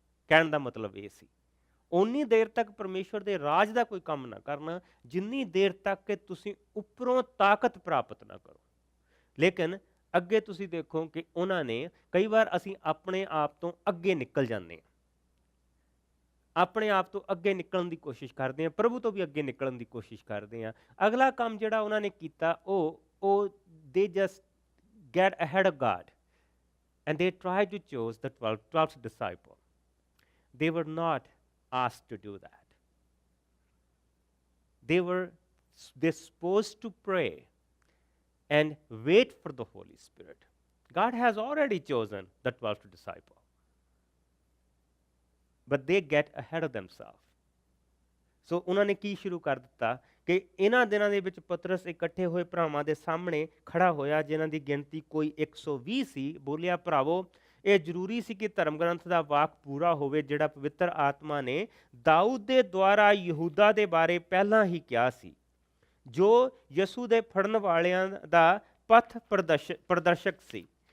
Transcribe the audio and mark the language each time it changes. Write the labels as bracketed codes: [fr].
[pa] ਕਹਿਣ ਦਾ ਮਤਲਬ ਇਹ ਸੀ, ਓਨੀ ਦੇਰ ਤੱਕ ਪਰਮੇਸ਼ਰ ਦੇ ਰਾਜ ਦਾ ਕੋਈ ਕੰਮ ਨਾ ਕਰਨਾ ਜਿੰਨੀ ਦੇਰ ਤੱਕ ਕਿ ਤੁਸੀਂ ਉੱਪਰੋਂ ਤਾਕਤ ਪ੍ਰਾਪਤ ਨਾ ਕਰੋ। ਲੇਕਿਨ ਅੱਗੇ ਤੁਸੀਂ ਦੇਖੋ ਕਿ ਉਹਨਾਂ ਨੇ, ਕਈ ਵਾਰ ਅਸੀਂ ਆਪਣੇ ਆਪ ਤੋਂ ਅੱਗੇ ਨਿਕਲ ਜਾਂਦੇ ਹਾਂ, ਆਪਣੇ ਆਪ ਤੋਂ ਅੱਗੇ ਨਿਕਲਣ ਦੀ ਕੋਸ਼ਿਸ਼ ਕਰਦੇ ਹਾਂ, ਪ੍ਰਭੂ ਤੋਂ ਵੀ ਅੱਗੇ ਨਿਕਲਣ ਦੀ ਕੋਸ਼ਿਸ਼ ਕਰਦੇ ਹਾਂ। ਅਗਲਾ ਕੰਮ ਜਿਹੜਾ ਉਹਨਾਂ ਨੇ ਕੀਤਾ ਉਹ [en] they just get ahead of God and they try to choose the 12th disciple. They were not asked to do that. They're supposed to pray and wait for the Holy Spirit. God has already chosen the 12th disciple, but they get ahead of themselves. [pa] ਸੋ ਉਹਨਾਂ ਨੇ ਕੀ ਸ਼ੁਰੂ ਕਰ ਦਿੱਤਾ ਕਿ ਇਹਨਾਂ ਦਿਨਾਂ ਦੇ ਵਿੱਚ ਪਤਰਸ ਇਕੱਠੇ ਹੋਏ ਭਰਾਵਾਂ ਦੇ ਸਾਹਮਣੇ ਖੜਾ ਹੋਇਆ, ਜਿਨ੍ਹਾਂ ਦੀ ਗਿਣਤੀ ਕੋਈ 120 ਸੀ। ਬੋਲਿਆ, ਭਰਾਵੋ, ਇਹ ਜ਼ਰੂਰੀ ਸੀ ਕਿ ਧਰਮ ਗ੍ਰੰਥ ਦਾ ਵਾਕ ਪੂਰਾ ਹੋਵੇ ਜਿਹੜਾ ਪਵਿੱਤਰ ਆਤਮਾ ਨੇ ਦਾਊਦ ਦੇ ਦੁਆਰਾ ਯਹੂਦਾ ਦੇ ਬਾਰੇ ਪਹਿਲਾਂ ਹੀ ਕਿਹਾ ਸੀ, ਜੋ ਯਸੂ ਦੇ ਫੜਨ ਵਾਲਿਆਂ ਦਾ ਪਥ ਪ੍ਰਦਰਸ਼ਕ ਸੀ।